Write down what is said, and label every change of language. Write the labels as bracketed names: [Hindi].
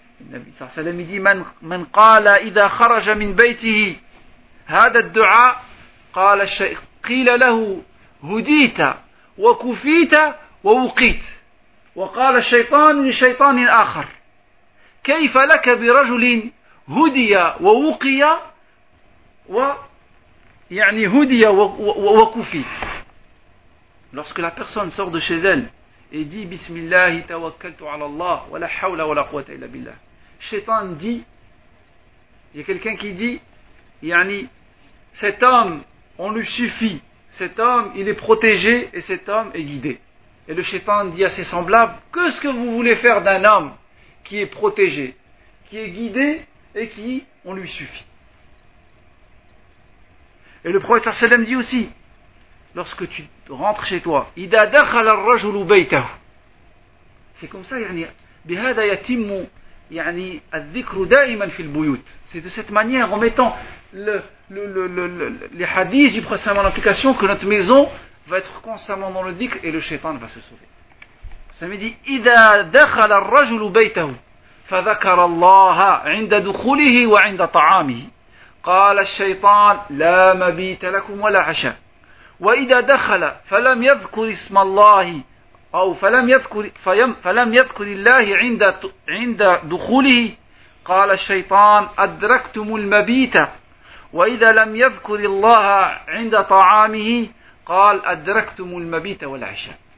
[French] Le Nabi sallallahu alayhi wa sallam dit, [Arabic] مَنْ قَالَ إِذَا خَرَجَ مِنْ بَيْتِهِ هَذَا الدُّعَى قَالَ قِيلَ لَهُ هُدِيتَ وَكُفِيتَ وَوُقِيتَ وقال الشيطان لشيطان آخر كيف لك برجل هدي ووقي ويعني هدي وكفي. [French] Lorsque la personne sort de chez elle et dit [Arabic] بسم الله توكلت على الله ولا حول ولا قوة إلا بالله, [French] Shaitan dit, il y a quelqu'un qui dit, يعني cet homme on lui suffit, cet homme il est protégé et cet homme est guidé. Et le shaitan dit à ses semblables, que ce que vous voulez faire d'un homme qui est protégé, qui est guidé et qui, on lui suffit. Et le prophète sallallahu alayhi wa sallam dit aussi, lorsque tu rentres chez toi, [Arabic] إِذَا دَخَلَ الرَّجُلُ بَيْتَهُ. [French] C'est comme ça, [Arabic] يعني, بِهَذَا يَتِمُّ يعني الذِّكْرُ دَائِمًا فِي الْبُيُوتِ. [French] C'est de cette manière, en mettant les hadiths du prophète sallallahu alayhi wa sallam, que notre maison va être constamment dans le dhikr et le shaitan va se sauver. Ça me dit, [Arabic] إِذَا دَخَلَ الرَّجُلُ بَيْتَهُ فَذَكَرَ اللَّهَ عِنْدَ دُخُولِهِ وَعِنْدَ طَعَامِهِ قَالَ الشَّيْطَانَ لَا مَبِيتَ لَكُمْ وَلَا عَشَى وَإِذَا دَخَلَ فَلَمْ يَذْكُرِ اسْمَ اللَّهِ أَوْ فَلَمْ يَذْكُرِ اللَّهِ عِنْدَ دُخُولِهِ قَالَ الشَّيْطَانَ أَدْرَكْتُمُ الْمَبِيتَ وَإِذَا لَمْ يَذْكُرِ اللَّهَ عِنْدَ طَعَامِهِ قال أدركتم المبيت والعشاء.